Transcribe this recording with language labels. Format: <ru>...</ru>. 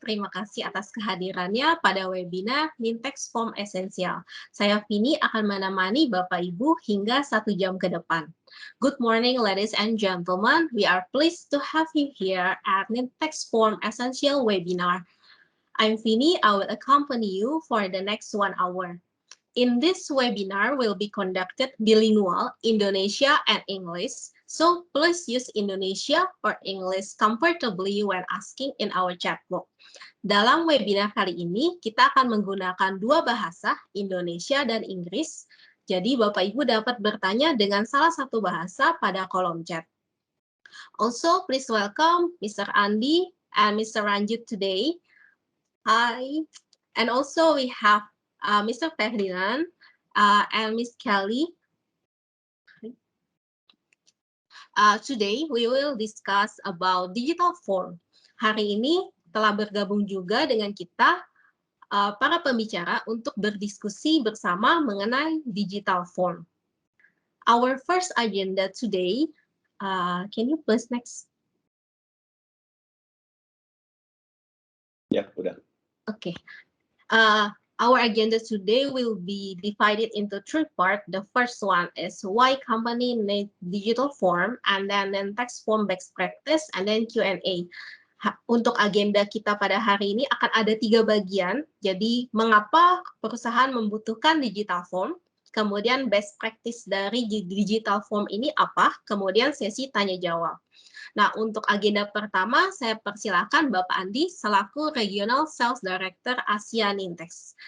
<id>Terima kasih atas kehadirannya pada webinar Nintex Form Essential. Saya Vini akan menemani Bapak Ibu hingga 1 jam ke depan.</id> <en>Good morning, ladies and gentlemen. We are pleased to have you here at Nintex Form Essential webinar. I'm Vini. I will accompany you for the next 1 hour. In this webinar will be conducted bilingual Indonesia and English, so please use Indonesia or English comfortably when asking in our chat box.</en> <id>Dalam webinar kali ini, kita akan menggunakan dua bahasa, Indonesia dan Inggris. Jadi Bapak Ibu dapat bertanya dengan salah satu bahasa pada kolom chat.</id> <en>Also, please welcome Mr. Andi and Mr. Ranjit today. Hi. And also we have Mr. Ferdinand and Miss Kelly. Today we will discuss about digital form. Hari ini telah bergabung juga dengan kita para pembicara untuk berdiskusi bersama mengenai digital form. Our first agenda today, can you please next?</en> <id>Ya, udah.</id> <en>Okay. Our agenda today will be divided into 3 parts. The first one is why company need digital form, and then text form best practice, and then Q&A.</en> <id>Untuk agenda kita pada hari ini akan ada 3 bagian. Jadi, mengapa perusahaan membutuhkan digital form, kemudian best practice dari digital form ini apa, kemudian sesi tanya jawab. Nah, untuk agenda pertama, saya persilakan Bapak Andi selaku Regional Sales Director Asia Nintex.</id>